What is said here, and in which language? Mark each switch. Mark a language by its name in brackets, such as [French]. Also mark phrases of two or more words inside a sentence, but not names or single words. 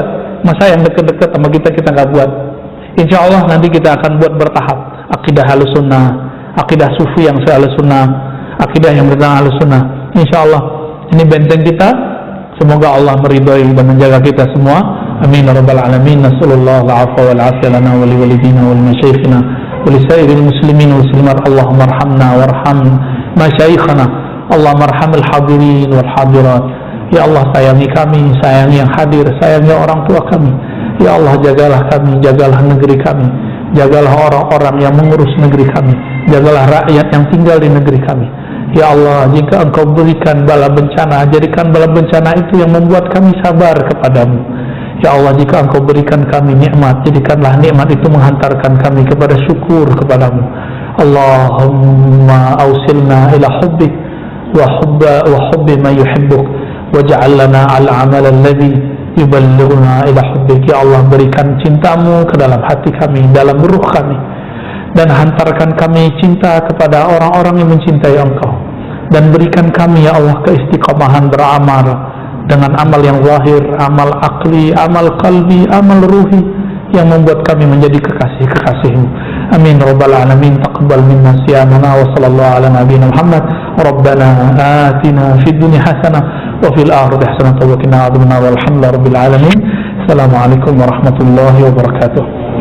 [Indonesian] Masa yang deket-deket sama kita nggak buat? Insya Allah nanti kita akan buat bertahap. Akidah Ahlus Sunnah, akidah Sufi yang Ahlus Sunnah, akidah yang bertentang Ahlus Sunnah. Insya Allah ini benteng kita. Semoga Allah meridhai dan menjaga kita semua. [Arabic] آمين يا رب العالمين. نسأل الله العفو والعافية لنا ولوالدينا ولمشايخنا ولسائر المسلمين والمسلمات. اللهم ارحمنا وارحم مشايخنا. اللهم ارحم الحاضرين والحاضرات. [Indonesian] Ya Allah, sayangi kami, sayangi yang hadir, sayangi orang tua kami. Ya Allah, jagalah kami, jagalah negeri kami, jagalah orang-orang yang mengurus negeri kami, jagalah rakyat yang tinggal di negeri kami. Ya Allah, jika Engkau berikan bala bencana, jadikan bala bencana itu yang membuat kami sabar kepadamu. Ya Allah, jika Engkau berikan kami nikmat, jadikanlah nikmat itu menghantarkan kami kepada syukur kepadamu. [Arabic] اللهم أوصلنا إلى حبك وحب ما يحبك واجعل لنا العمل الذي يبلغنا إلى حبك. [Indonesian] Ya Allah, berikan cintamu ke dalam hati kami, dalam ruh kami, dan hantarkan kami cinta kepada orang-orang yang mencintai Engkau, dan berikan kami ya Allah keistiqomahan beramal dengan amal yang zahir, amal akli, amal qalbi, amal ruhi yang membuat kami menjadi kekasih-kekasih-Mu. [Arabic] آمين رب العالمين. تقبل منا صيامنا وصلى الله على نبينا محمد. ربنا آتنا في الدنيا حسنة وفي الآخرة حسنة وقنا عذاب النار. والحمد لله رب العالمين. السلام عليكم ورحمة الله وبركاته.